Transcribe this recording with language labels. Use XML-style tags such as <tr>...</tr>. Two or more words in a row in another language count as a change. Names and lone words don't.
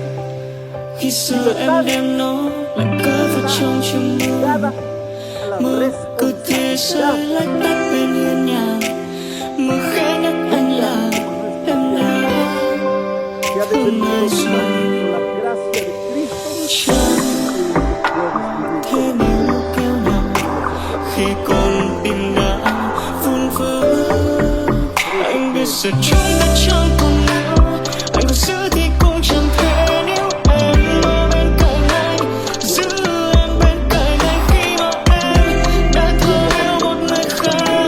<es>Libertad ligada a la responsabilidad. Que ha defendido la gracia de Cristo.</es> <vi>Khi con tim đã vun vỡ, anh biết giờ chúng đã chẳng còn nữa. Anh có giữ thì cũng chẳng thể nếu em ở bên cạnh anh, giữ em bên cạnh anh khi mà em đã thương yêu một người khác.</vi>